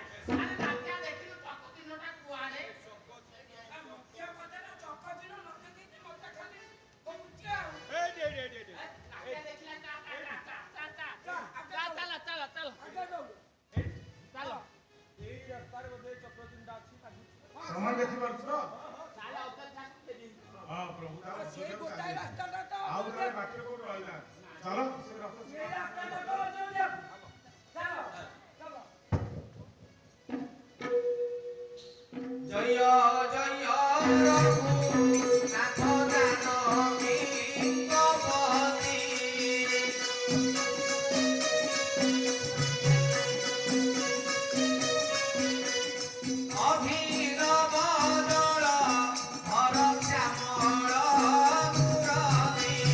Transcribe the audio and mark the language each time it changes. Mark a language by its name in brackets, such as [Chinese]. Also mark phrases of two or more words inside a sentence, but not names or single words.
[Odia] ଆରେ ନାଟ୍ୟା ଦେଖିଲୁ ଚକ ଚିହ୍ନଟା କୁଆଡେ ମୁଖ୍ୟ କଥା ନା ଚକ ଚିହ୍ନ ମତେ କିଛି ମତେ ଖାଲି କହୁଛି ଆଉ ଦେଖିଲା ଚାଲ ଏଇ ରାସ୍ତାରେ ବୋଧେ ଚକ୍ର ଚିହ୍ନଟା ଅଛି। ପ୍ରମାଣ ଦେଖିପାରୁଛୁ ତ? ହଁ ପ୍ରଭୁ ଆଉ ଜଣେ ବାଟରେ କୋଉଠି ରହିଲା। ଚାଲ ସେ ରଥ [Bangla] জয় জয় রঘুনাথ জানকী কপতি অভিনব দল ধর শ্যামল মুরলী